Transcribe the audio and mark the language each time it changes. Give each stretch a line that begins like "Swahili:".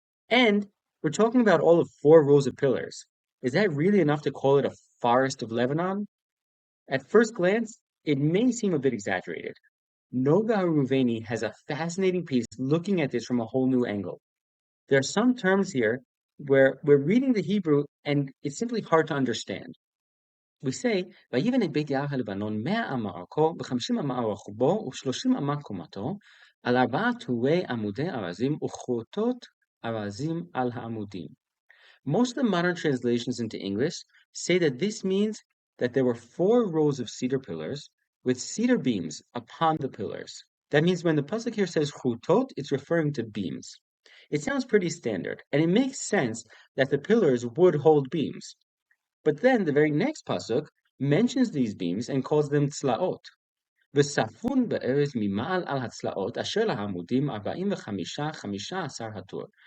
English: And we're talking about all of 4 rows of pillars. Is that really enough to call it a forest of Lebanon? At first glance, it may seem a bit exaggerated. Noga Ruveni has a fascinating piece looking at this from a whole new angle. There are some terms here where we're reading the Hebrew and it's simply hard to understand. We say,
Hebrew: ויבן את בית יער הלבנון 100 אמה אורכו, ו50 אמה רוחבו, ו30 אמה קומתו, על 4 טורי עמודי ארזים, וכרותות ארזים על העמודים.
English: Most of the modern translations into English say that this means that there were 4 rows of cedar pillars with cedar beams upon the pillars. That means when the pasuk here says chutot, it's referring to beams. It sounds pretty standard, and it makes sense that the pillars would hold beams. But then the very next pasuk mentions these beams and calls them tzlaot.
Hebrew: וספון בארז ממעל על הצלעות אשר לעמודים 45 הטור.